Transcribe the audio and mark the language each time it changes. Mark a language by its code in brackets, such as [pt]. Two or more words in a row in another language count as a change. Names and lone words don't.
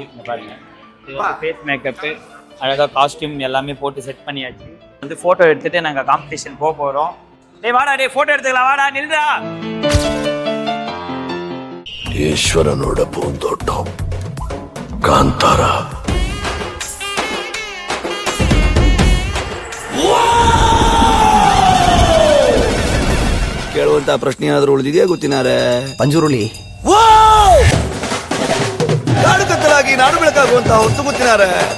[ta] இங்க பாருங்க, ஃபேஸ் மேக்கப், அழகா காஸ்டியூம் எல்லாமே போட்டு செட் பண்ணியாச்சு. வந்து போட்டோ எடுத்துட்டு நாங்க காம்படிஷன் போறோம். டேய் வாடா, டேய் போட்டோ எடுத்துக்கலாம், வாடா நில்லுடா. ஈஸ்வரனோட பூந்தோட்டம் காந்தாரா. [kn] ಕೇಳುವಂತ ಪ್ರಶ್ನೆ ಏನಾದರೂ ಉಳಿದಿದೆಯಾ ಗೊತ್ತಿನಾರೆ? ಪಂಜುರುಳಿ ನಾಡು ಕತ್ತಲಾಗಿ ನಾಡು ಬೆಳಕಾಗುವಂತ ಹೊತ್ತು ಗೊತ್ತಿನಾರೆ.